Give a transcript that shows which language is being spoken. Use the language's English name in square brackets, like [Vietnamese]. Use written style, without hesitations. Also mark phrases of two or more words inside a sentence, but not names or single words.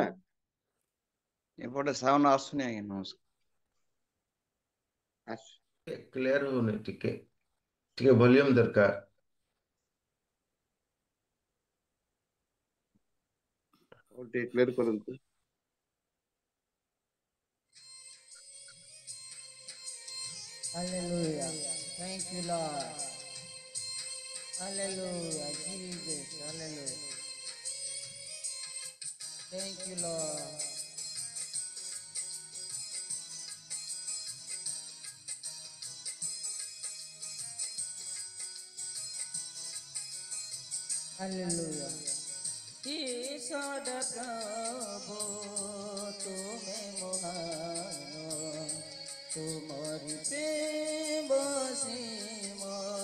[Odia] ଏପଟେ ସାଉଣ୍ଡ ଆସୁନି ଆଜ୍ଞା। ନମସ୍କାର। ଆସୁ କ୍ଲିୟର ହଉନି, ଟିକେ ଟିକେ ଭଲ୍ୟୁମ ଦରକାର। ଟିକେ କ୍ଲିୟର କରନ୍ତୁ। [English] Hallelujah. Thank you, Lord. Hallelujah. Jesus. Hallelujah. Thank you, Lord. Hallelujah. [Hindi] ईश्वर प्रभु तुम्हें महान, तुम्हारी प्रेम सीमा।